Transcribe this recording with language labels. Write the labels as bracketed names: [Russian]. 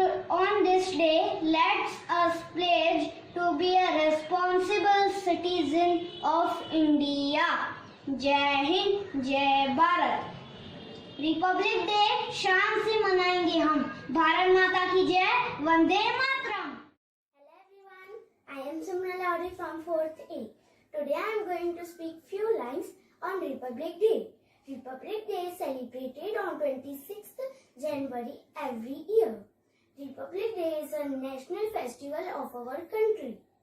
[English] On this day, let us pledge to be a responsible citizen of India. [Hindi] Jai Hind, Jai Bharat. Republic day शान से मनाएंगे हम. भारत माता की जय. Vande Mataram. [English] Hello everyone, I am Simran Lowry from 4th A. Today I am going to speak few lines on Republic Day. Republic Day is celebrated on 26th January every year. Republic Day is a national festival of our country.